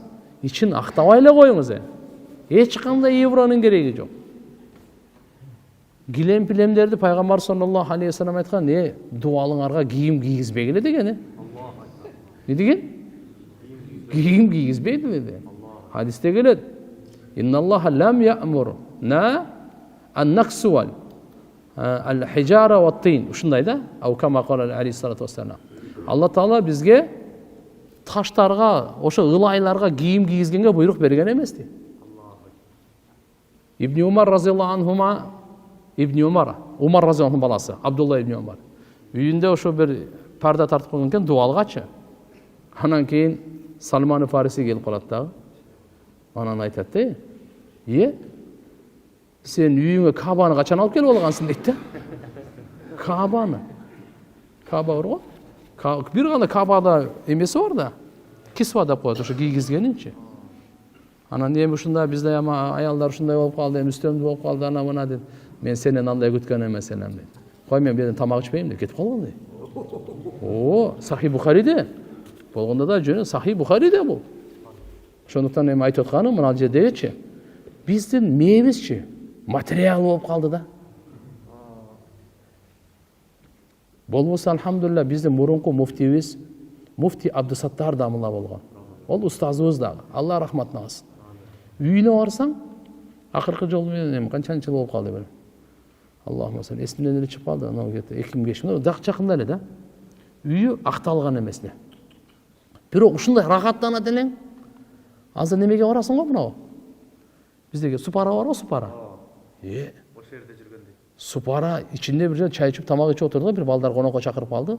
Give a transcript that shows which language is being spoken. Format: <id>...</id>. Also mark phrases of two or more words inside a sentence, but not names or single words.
<ky>Ичин актабай эле коюңуз. Эч кандай евронун кереги жок. Килем-пилемдерди пайгамбар</ky> <ar>صلى الله عليه وسلم</ar> <ky>айткан, дуалыңарга кийим кийгизбегиле деген. Не деген? Кийим кийгизбейди dedi. Hadiste келет.</ky> <ar>إن الله لم يأمر أن نكسو الحجارة والطين. Ушундай да? أو كما قال عليه الصلاة والسلام.</ar> <ky>Алла Таала бизге таштарга, ошо ылайларга кийим кийгизгенге буйрук берген эмес ди. Ибн Умар</ky> <ar>رضي الله عنهما,</ar> <ky>Умар разияллаху баласы, Абдулла ибн Умар.</ky> <kk>Үйінде ошо бір парда тартып қойған екен, дуалғачы. Анан кейін Салман Фариси келіп қалады дағы. Анан айтады, сен үйіңе Кабаны қачан алып келіп алғансың дейді. Кабаны. Каба бар ғой. Bir ғана Кабада емесі бар да. Кисва деп қояды,</kk> <ky>ошо кийгизгенинчи. Анан эми ушундай бизде аялдар ушундай болуп калды, үстөмдүү болуп калды, ана мына деп. Мен сенен андай күткөн эмес элем дейт. Кой мен бирден тамак ичпейм деп кетип калган дейт. Сахи Бухариде. Болгондо да жөнү Сахи Бухариде бул. Ошондуктан эми айтып атканым мына жердечи. Биздин мээбизчи материал болуп калды да. Болбосо алхамдулилла биздин мурунку муфтийбиз муфти Абдусаттар дамылла болгон. Ол устазыбыз дагы. Алла рахматын алсын. Үйүнө барсаң, акыркы жолу менен канчанчы жыл болуп калды бир.</ky> <ar>اللهم صل.</ar> <ky>Эсимден эле чыгып калды. Анау кетти. 2005 дак жакында эле да. Үйү акталган эмес эле. Бирок ушундай рахаттанат элең. Азыр немеге барасың го мынау? Биздеги супара бар го, супара. Ошол жерде жүргөндө. Супара ичинде бир чай ичип, тамак ичип отурду, бир балдар конокко чакырып калды.</ky>